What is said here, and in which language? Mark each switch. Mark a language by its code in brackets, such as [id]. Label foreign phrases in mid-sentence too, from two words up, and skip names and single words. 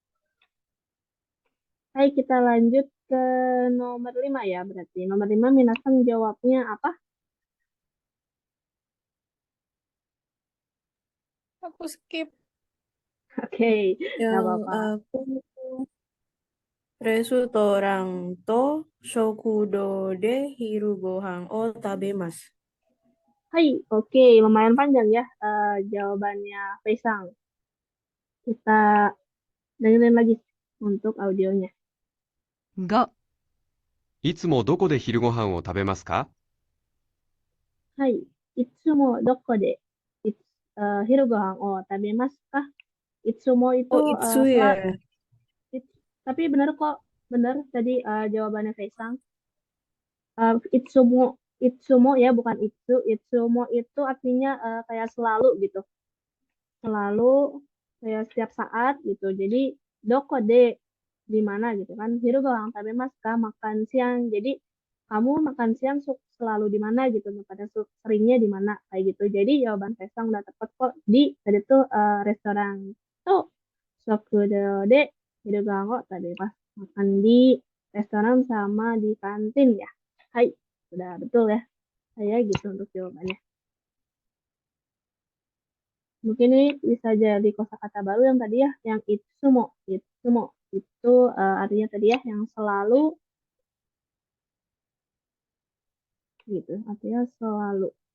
[id] Hai, kita lanjut ke nomor 5 ya berarti. Nomor 5 Minasang jawabnya apa? Aku skip. Oke, nggak Yang apa-apa. [ja] aku restoran と食堂で昼ご飯を食べます. [id] Hai, oke, lumayan panjang ya jawabannya Faisang. Kita dengerin lagi untuk audionya. [ja] 5、いつもどこで昼ご飯を食べますか？はい。いつもどこで昼ご飯を食べますか? [id] Itsumo itu Oh, Itsu ya. tapi benar kok, benar tadi jawabannya Kaisang. Itsumo, Itsumo ya bukan Itsu. Itsumo itu artinya kayak selalu gitu, selalu kayak setiap saat gitu. Jadi [ja] どこで [id] di mana gitu kan? [ja] 昼ご飯食べますか? [id] Makan siang. Jadi kamu makan siang selalu di mana gitu? Pada seringnya di mana kayak gitu. Jadi jawaban Kaisang udah tepat kok di tadi tuh restoran tuh [ja] 食堂で昼ご飯を食べます. [id] Makan di restoran sama di kantin ya. Hai, udah betul ya. Saya gitu untuk jawabannya. Mungkin ini bisa jadi kosakata baru yang tadi ya, yang itsumo. Itsumo itu artinya tadi ya, yang selalu gitu, artinya selalu.